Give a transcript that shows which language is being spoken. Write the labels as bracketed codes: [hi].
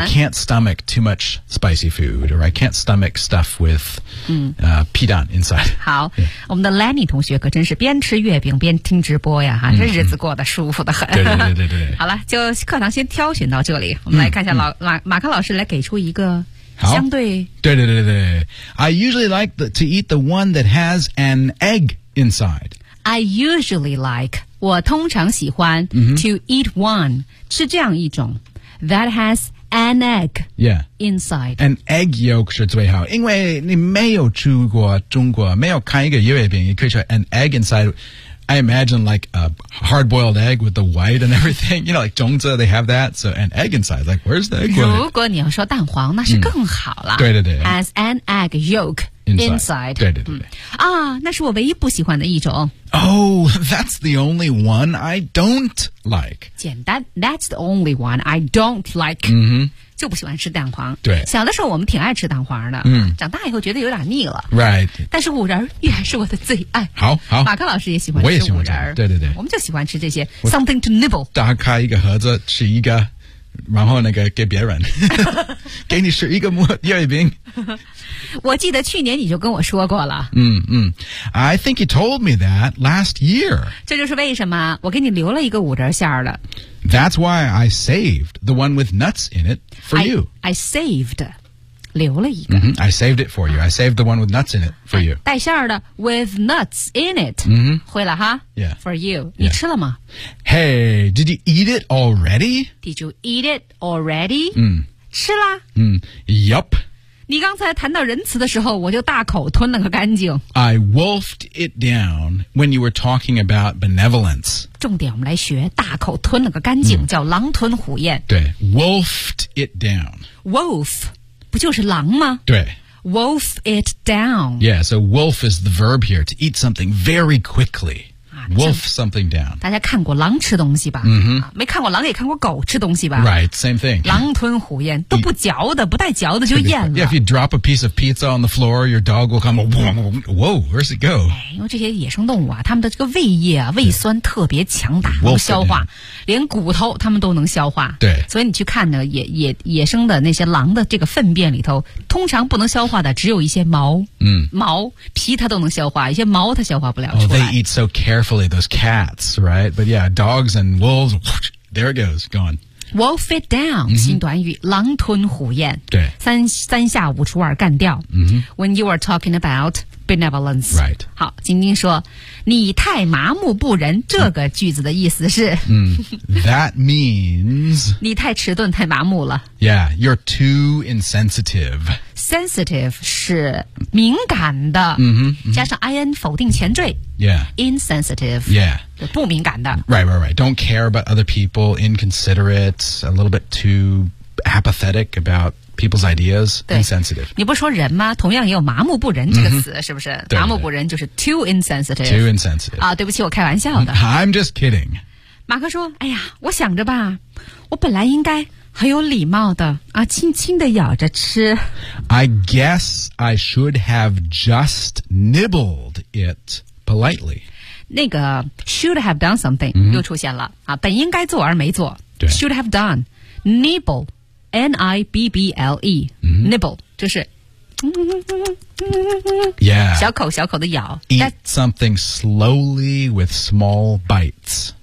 [en] I can't stomach too much spicy food or I can't stomach stuff with皮蛋 inside [zh] 好、yeah. 我们的 Lenny 同学可真是边吃月饼边听直播呀、这日子过得舒服得很对对对对对好了就课堂先挑选到这里我们来看一下老、马康老师来给出一个相对 [en] 对对对对 I usually like to eat the one that has an egg inside I usually like [zh] 我通常喜欢、 [en] to eat one [zh] 吃这样一种 [en] that hasAn egg, yeah, inside. [zh] An egg yolk 是最好，因为你没有去过中国，没有看一个月饼，你可以说 [en] an egg inside. I imagine like a hard-boiled egg with the white and everything. You know, like 种子 they have that. So an egg inside, like where's the egg? [zh] 如果你要说蛋黄，那是更好了。对对对。 [en] As an egg yolk inside. [zh] 对对对。那是我唯一不喜欢的一种。 [en] Oh, that's the only one I don't like. 简单 that's the only one I don't like.、 [zh] 就不喜欢吃蛋黄。对。小的时候我们挺爱吃蛋黄的。长大以后觉得有点腻了。 [en] Right. [zh] 但是五仁依然是我的最爱。好好。马克老师也喜欢吃五仁。我也喜欢吃。对对对。我们就喜欢吃这些 [en] something to nibble. [zh] 打开一个盒子吃一个然后那个给别人。给你吃一个月饼。我记得去年你就跟我说过了。 [en] I think you told me that last year. [zh] 这就是为什么我给你留了一个五仁馅儿的。 [en] That's why I saved the one with nuts in it for you. I saved, [zh] 留了一个。 [en] I saved it for you. I saved the one with nuts in it for you. [zh] 带馅儿的 [en] with nuts in it. [zh] 会了哈。 [en] Yeah. For you. [zh] 你吃了吗 [en] ？Hey, did you eat it already? Did you eat it already? 吃啦。 Yup. [zh] 你刚才谈到仁慈的时候我就大口吞了个干净 [en] I wolfed it down when you were talking about benevolence [zh] 重点我们来学大口吞了个干净、叫狼吞虎咽 [en] 对 wolfed it down [zh] wolf 不就是狼吗对 [en] wolf it down yeah so wolf is the verb here to eat something very quicklywolf something down [zh] 大家看过狼吃东西吧、没看过狼也看过狗吃东西吧 [en] right same thing [zh] 狼吞虎咽都不嚼的不带嚼的就咽了 [en] yeah if you drop a piece of pizza on the floor your dog will come whoa where's it go [zh] 因为这些野生动物啊他们的这个胃液啊胃酸特别强大能消化连骨头他们都能消化对所以你去看呢 野生的那些狼的这个粪便里头通常不能消化的只有一些毛毛皮它都能消化一些毛它消化不了出来、 [en] they eat so carefullyThose cats, right? But yeah, dogs and wolves, whoosh, there it goes, gone. Wolf it down,、 [zh] 新短语狼吞虎咽对三下五除二干掉、 [en] When you are talking about benevolence. Right. [zh] 好今天说你太麻木不仁这个句子的意思是、 [en] That means, [zh] 你太迟钝太麻木了。 [en] Yeah, you're too insensitive. [zh] sensitive 是敏感的、 [en] mm-hmm, mm-hmm. [zh] 加上 IN 否定前缀 [en] yeah insensitive yeah [zh] 不敏感的 [en] right don't care about other people inconsiderate a little bit too apathetic aboutPeople's ideas, insensitive. [zh] 你不说人吗？同样也有麻木不仁这个词、mm-hmm. 是不是对对麻木不仁就是 [en] too insensitive. Too insensitive. [zh] 啊，对不起，我开玩笑的。 [en] I'm just kidding. [zh] 马克说，哎呀，我想着吧，我本来应该很有礼貌的啊，轻轻地咬着吃。 [en] I guess I should have just nibbled it politely. 那个 should have done something、mm-hmm. [zh] 又出现了啊，本应该做而没做。 [en] Should have done. Nibble. N-I-B-B-L-E、 mm-hmm. [zh] Nibble 就是 [en] Yeah [zh] 小口小口的咬 [en] Eat something slowly with small bites